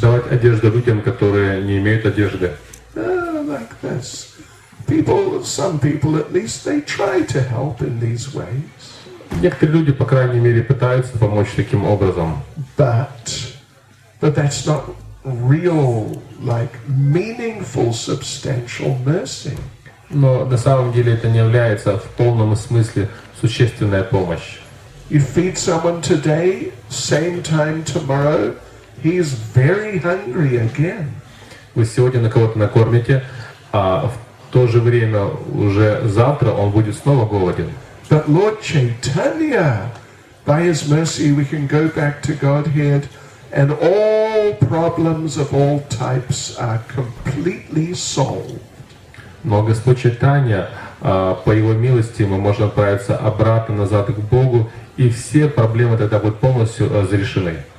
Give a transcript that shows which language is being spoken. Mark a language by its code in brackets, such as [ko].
[ru] давать одежду людям, которые не имеют одежды. [en] Like this. Some people at least, they try to help in these ways. [ru] Некоторые люди, по крайней мере, пытаются помочь таким образом. [en] But that's not real, like meaningful, substantial mercy. [ru] Но на самом деле это не является в полном смысле существенная помощь. [en] You feed someone today, same time tomorrow, he's very hungry again. [ru] Вы сегодня на кого-то накормите, а в то же время уже завтра он будет снова голоден. [en] But Lord Chaitanya, by His mercy, we can go back to Godhead, and all problems of all types are completely solved. [ru] Но Господь Чайтанья, по Его милости, мы можем отправиться обратно назад к Богу, и все проблемы тогда будут полностью разрешены.